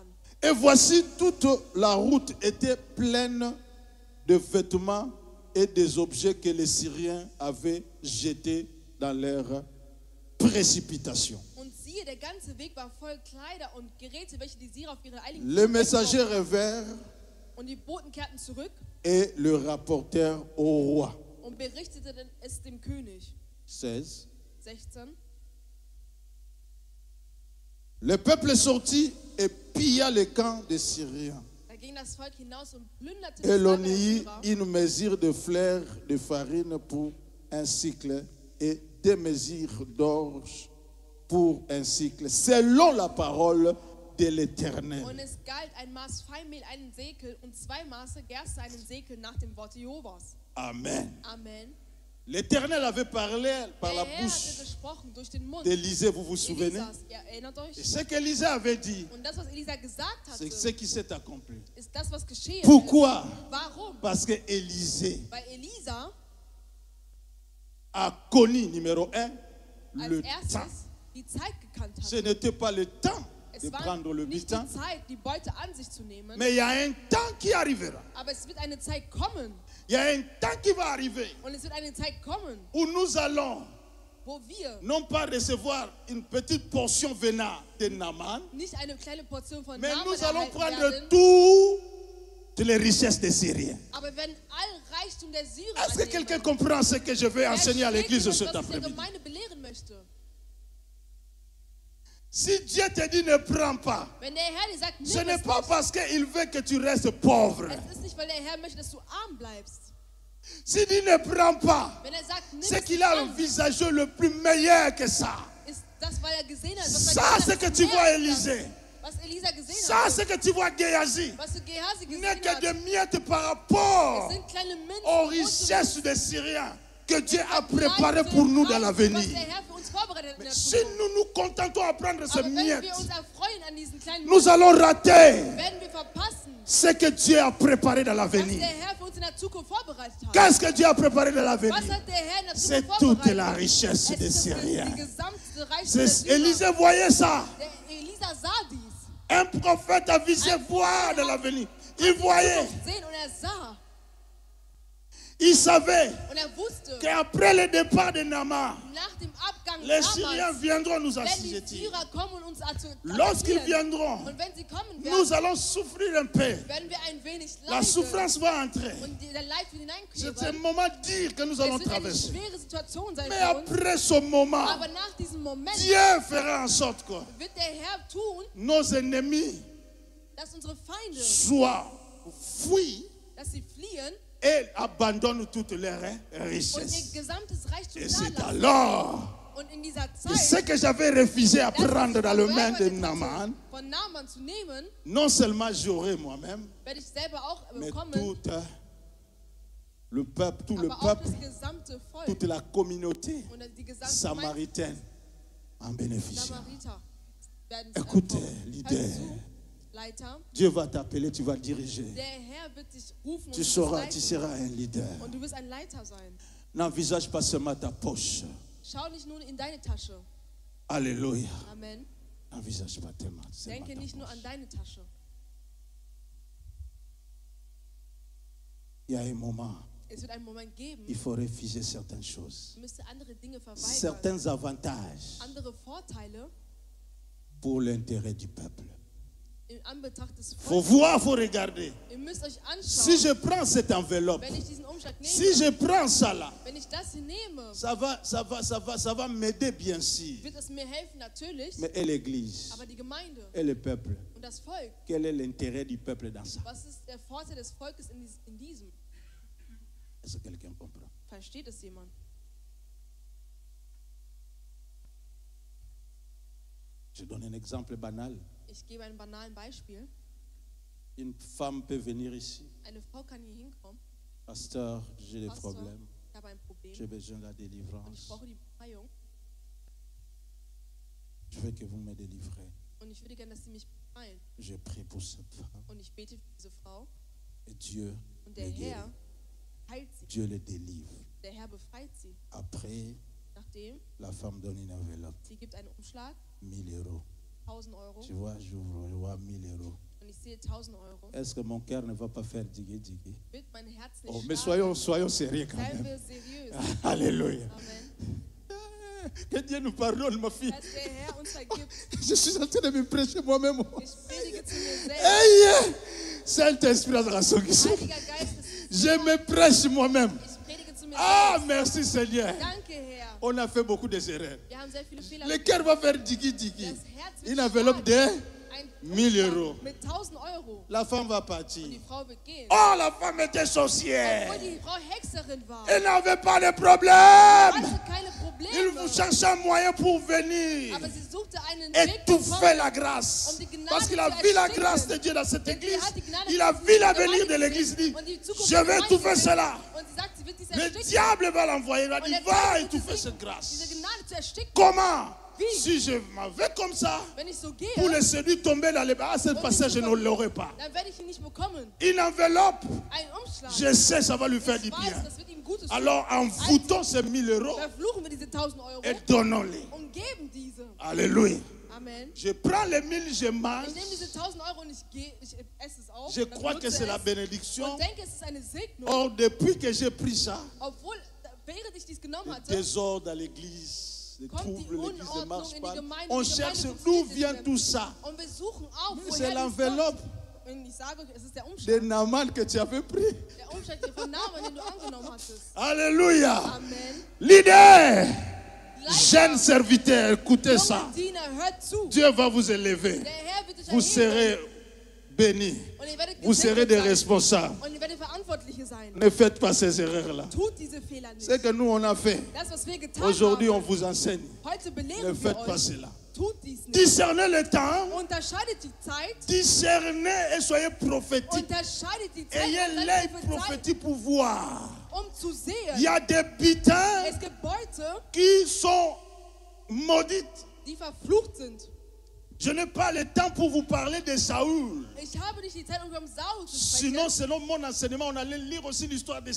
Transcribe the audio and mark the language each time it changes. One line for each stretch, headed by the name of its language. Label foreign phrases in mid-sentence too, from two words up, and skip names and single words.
French: Et voici, toute la route était pleine de vêtements et des objets que les Syriens avaient jetés dans leur précipitation.
German: Und siehe, der ganze Weg war voll Kleider und Geräte, welche die Syrer auf ihre eiligen
French: Les
German: Schuhe
French: messagers
German: weggeworfen
French: revinrent
German: hatten. Und die Boten kehrten zurück
French: et le rapportèrent au roi.
German: und berichteten es dem König. 16. 16.
French: Le peuple sortit et pilla le camp des Syriens.
German: Da ging das Volk hinaus und plünderte
French: Et
German: das
French: l'on
German: Lager der
French: y
German: Syrer.
French: une mesure de fleurs de farine pour un cycle et 2 mesures d'orge pour un cycle, selon la parole de l'Éternel.
German: Und es galt ein Maß Feinmehl, einen Sekel, und 2 Maße Gerste, einen Sekel, nach dem Wort Jehovas. Amen. Amen.
French: L'Éternel avait parlé par
German: Der
French: la
German: Herr
French: bouche
German: hatte gesprochen durch den Mund
French: d'Élisée, vous vous souvenez?
German: Elisas. Ihr erinnert euch?
French: Et ce qu'Élisée avait dit,
German: Und das, was Elisa gesagt
French: c'est
German: hatte,
French: ce qui s'est accompli.
German: ist das, was geschehen
French: Pourquoi?
German: ist. Warum?
French: Parce que Élisée
German: Weil Elisa
French: a connu, numéro 1,
German: als
French: le temps.
German: erstes die Zeit gekannt
French: Ce
German: hat.
French: n'était pas le temps de
German: Es war
French: prendre le
German: nicht
French: butin,
German: die Zeit, die Beute an sich zu nehmen,
French: mais il y a un temps qui arrivera.
German: aber es wird eine Zeit kommen.
French: Il y a un temps qui va arriver
German: Und es wird eine Zeit kommen,
French: où nous allons
German: wo wir
French: non pas recevoir une petite portion venant de Naaman,
German: nicht eine kleine Portion von
French: mais
German: Namen
French: nous allons
German: erhalten
French: prendre
German: werden,
French: toutes les richesses des Syriens.
German: aber wir werden all Reichtum der Syrer
French: Est-ce que
German: annehmen.
French: quelqu'un comprend ce que je vais
German: Wer
French: enseigner à
German: versteht
French: l'église
German: das,
French: cet
German: was ich der
French: après-midi?
German: Gemeinde belehren möchte?
French: Si Dieu te dit ne prends pas,
German: Wenn der Herr dir sagt,
French: ce
German: nimm
French: n'est
German: es
French: pas
German: nicht,
French: parce qu'il veut que tu restes pauvre.
German: es ist nicht, weil der Herr möchte, dass du arm bleibst.
French: S'il dit ne prends pas,
German: Wenn er sagt, nimm
French: c'est
German: es
French: qu'il
German: nicht
French: a
German: an,
French: envisagé le plus meilleur que ça.
German: ist das, weil er gesehen hat, was
French: Ça, c'est que tu vois, Élisée. Élisée.
German: Was Elisa gesehen
French: Ça,
German: hat,
French: ce que tu vois Géasi,
German: was Gehazi gesehen
French: n'est que
German: hat,
French: des miettes par rapport
German: es sind kleine Münzen,
French: aux
German: große
French: richesses
German: Münzen.
French: des Syriens que Dieu a préparées pour nous dans
German: Was
French: l'avenir.
German: der Herr für uns vorbereitet hat in der
French: Si
German: Zukunft.
French: nous nous contentons à prendre ces
German: Aber wenn wir
French: miettes,
German: uns erfreuen an diesen kleinen
French: nous
German: Münzen,
French: allons rater
German: werden wir verpassen,
French: ce que Dieu a préparé dans
German: was
French: l'avenir.
German: der Herr für uns in der Zukunft vorbereitet hat.
French: Qu'est-ce que Dieu a préparé dans
German: Was
French: l'avenir?
German: hat der Herr in der
French: C'est
German: Zukunft
French: toute
German: vorbereitet?
French: la richesse
German: Es
French: des
German: ist die
French: Syriens.
German: gesamte Reichtum der Syrer.
French: Élisée voyait ça.
German: Der Elisa sah dies.
French: Un prophète a visé voir de l'avenir. Il voyait,
German: Sehen und er sah
French: il savait
German: und er wusste,
French: qu'après le départ de Naaman,
German: nach dem Abgang
French: les Syriens
German: Namans,
French: viendront nous
German: wenn die
French: assujettir.
German: Syrer kommen und uns
French: Lorsqu'ils
German: attackieren,
French: viendront,
German: und wenn sie kommen
French: nous
German: werden,
French: allons souffrir un peu.
German: werden wir ein wenig
French: La
German: leiden
French: souffrance va entrer.
German: und der Leid wird
French: C'est un
German: hineinkehren.
French: moment dur que nous allons
German: Es wird eine
French: traverser.
German: schwere Situation sein
French: Mais
German: für uns,
French: après ce moment,
German: aber nach diesem Moment
French: Dieu fera en sorte que
German: wird der Herr tun,
French: nos ennemis
German: dass unsere Feinde,
French: soient fuis
German: dass sie fliehen
French: et abandonnent toutes leurs
German: und ihr
French: richesses.
German: gesamtes Reichtum
French: Et c'est
German: da lassen.
French: alors
German: Und in dieser
French: que ce
German: Zeit,
French: que j'avais refusé à
German: das, was
French: prendre
German: ich
French: dans le main de
German: verweigert Naaman, hatte, von Naaman zu nehmen,
French: non seulement j'aurai moi-même,
German: werde ich selber auch
French: mais
German: bekommen,
French: tout le peuple, tout le
German: aber auch
French: peuple,
German: das gesamte Volk
French: toute la communauté
German: und die gesamte
French: samaritaine en bénéficiera.
German: Samariter werden
French: Écoutez,
German: Hör
French: leader,
German: zu, Leiter,
French: Dieu va t'appeler, tu vas diriger.
German: der Herr wird dich rufen
French: Tu
German: und dich
French: seras
German: leiten.
French: un leader.
German: Und du wirst ein Leiter sein.
French: N'envisage pas seulement ta poche.
German: Schau nicht nur in deine Tasche.
French: Alléluia.
German: Amen.
French: N'envisage pas tellement seulement
German: Denke
French: ta
German: nicht nur an
French: poche.
German: deine Tasche.
French: Il y a un moment,
German: Es wird einen Moment geben,
French: il faut refuser certaines choses.
German: du müsst andere Dinge verweigern.
French: Certains avantages
German: Andere Vorteile
French: pour l'intérêt du peuple.
German: in Anbetracht des
French: Il faut
German: Volkes.
French: voir, il faut regarder.
German: Ihr müsst euch
French: Si
German: anschauen,
French: je prends cette enveloppe,
German: wenn ich diesen Umschlag nehme,
French: si je prends ça là,
German: wenn ich das hier nehme,
French: ça va m'aider bien sûr.
German: wird es mir helfen, natürlich,
French: Mais et l'Église,
German: aber die Gemeinde
French: et le peuple,
German: und das Volk,
French: quel est l'intérêt du peuple dans ça?
German: was ist der Vorteil des Volkes in diesem?
French: Est-ce que quelqu'un comprend?
German: Versteht es jemand?
French: Je donne un exemple banal.
German: Ich gebe ein banales Beispiel.
French: Une femme peut venir ici.
German: Eine Frau kann hier hinkommen.
French: Pasteur, j'ai des
German: Pastor,
French: problèmes.
German: ich habe ein Problem
French: J'ai besoin de la
German: und ich
French: délivrance.
German: brauche die Befreiung.
French: Je veux que vous me délivrez.
German: Und ich würde gerne, dass sie mich befreien.
French: Je prie pour cette femme.
German: Und ich bete für diese Frau.
French: Et Dieu
German: Und
French: le
German: der
French: guérit.
German: Herr heilt sie.
French: Dieu le délivre.
German: Der Herr befreit sie.
French: Après,
German: Nachdem,
French: la femme donne une enveloppe.
German: sie gibt einen Umschlag,
French: 1000 euros.
German: 1000 Euro.
French: Tu vois, j'ouvre, je vois 1000 euros.
German: Und ich sehe 1000 Euro.
French: Est-ce que mon cœur ne va pas faire diguer, diguer?
German: Wird mein Herz nicht
French: Oh, mais
German: schlagen?
French: soyons sérieux quand
German: Seien
French: même.
German: wir seriös.
French: Alléluia.
German: Amen.
French: Que Dieu nous pardonne, ma fille.
German: Dass der Herr uns vergibt.
French: Je suis en train de me prêcher moi-même.
German: Ich predige zu mir selbst.
French: Hey, Saint-Esprit,
German: Heiliger Geist,
French: je me prêche moi-même.
German: ich predige zu mir
French: Ah,
German: selbst.
French: merci Seigneur.
German: Danke, Herr.
French: On a fait beaucoup d'erreurs.
German: Wir haben sehr viele Fehler
French: Le cœur va faire digi digi.
German: Das Herz wird
French: Une enveloppe de
German: schlagen. Ein 1000 Umschlag Euro. mit 1000 Euro.
French: La femme va
German: Und
French: partir.
German: die Frau wird gehen.
French: Oh, la femme était sorcière.
German: Obwohl die Frau Hexerin war.
French: Elle n'avait pas de problème.
German: Hatte keine
French: Il vous
German: Probleme.
French: cherchait un moyen pour venir
German: Aber sie suchte einen Weg
French: étouffer la grâce.
German: um die Gnade
French: Parce qu'il a
German: zu
French: vu la
German: ersticken.
French: grâce de Dieu dans cette
German: Denn sie
French: église.
German: hat die Gnade
French: Il a
German: Gottes
French: vu
German: in der
French: l'avenir de
German: Gemeinde
French: l'église. Il dit,
German: gesehen und die Zukunft
French: je
German: der
French: vais
German: Gemeinde
French: étouffer
German: gesehen.
French: cela.
German: Und sie sagt, sie wird dies
French: Le
German: ersticken.
French: diable va l'envoyer. Il va
German: Und
French: dire,
German: der
French: va
German: Teufel wird
French: étouffer
German: diese
French: cette grâce.
German: Gnade zu ersticken.
French: Comment?
German: Wie?
French: Si je m'en vais comme ça,
German: Wenn ich so gehe,
French: pour le séduire, tomber dans les bras, ce passage, je ne l'aurai pas.
German: dann werde ich ihn nicht bekommen.
French: Une enveloppe,
German: Ein Umschlag.
French: je sais, ça va lui faire du
German: Ich weiß,
French: bien.
German: das wird ihm Gutes tun.
French: Alors, envoûtons ces 1000 euros
German: Verfluchen wir diese 1000 Euro
French: et donnons-les.
German: und geben diese.
French: Alléluia.
German: Amen.
French: Je prends les 1000, je mange.
German: Ich nehme diese 1000 Euro und ich esse es auch.
French: Je
German: und
French: crois que
German: benutze
French: c'est la
German: es
French: bénédiction.
German: und denke, es ist eine Segnung.
French: Or, depuis que j'ai pris ça,
German: Obwohl, während ich dies genommen
French: le
German: hatte,
French: désordre dans l'église, les
German: kommt die
French: troubles, l'église ne
German: Unordnung
French: marche
German: in
French: pas.
German: die Gemeinde.
French: On
German: Die
French: cherche
German: Gemeinde
French: d'où
German: funktioniert
French: vient
German: nicht
French: tout
German: mehr.
French: ça.
German: Und wir suchen auf,
French: C'est
German: woher dies
French: l'enveloppe
German: kommt. Und ich sage euch, es ist der
French: de
German: Umschlag.
French: Naaman que tu avais pris.
German: Der Umschlag hier von Naaman, den du angenommen hattest.
French: Alléluia.
German: Amen.
French: Leader,
German: Leiter,
French: jeune serviteur, écoutez ça.
German: junge Diener, hört zu.
French: Dieu va vous élever.
German: Der Herr wird dich
French: Vous serez
German: erheben.
French: bénis.
German: Und ihr werdet
French: Vous serez
German: gesegnet
French: des
German: sein.
French: responsables.
German: Und ihr werdet Verantwortliche sein.
French: Ne faites pas ces erreurs-là.
German: Tut diese Fehler nicht.
French: Ce que nous, on a fait,
German: Das, was wir getan
French: aujourd'hui, on
German: haben,
French: vous enseigne.
German: heute
French: Ne
German: belehren wir
French: faites pas
German: euch.
French: cela.
German: tut dies nicht.
French: Discernez le temps.
German: Unterscheidet die Zeit.
French: Discernez et soyez prophétique.
German: Unterscheidet die Zeit.
French: Ayez
German: Und seid
French: l'œil
German: prophezeit,
French: prophétique pour voir.
German: zu sehen.
French: Il y a des butins
German: Es gibt Beute,
French: qui sont maudites.
German: die verflucht sind.
French: Je n'ai pas le temps pour vous parler de Saül.
German: Ich habe nicht die Zeit, um über Saul zu
French: Sinon,
German: sprechen.
French: selon mon enseignement, on allait lire aussi l'histoire de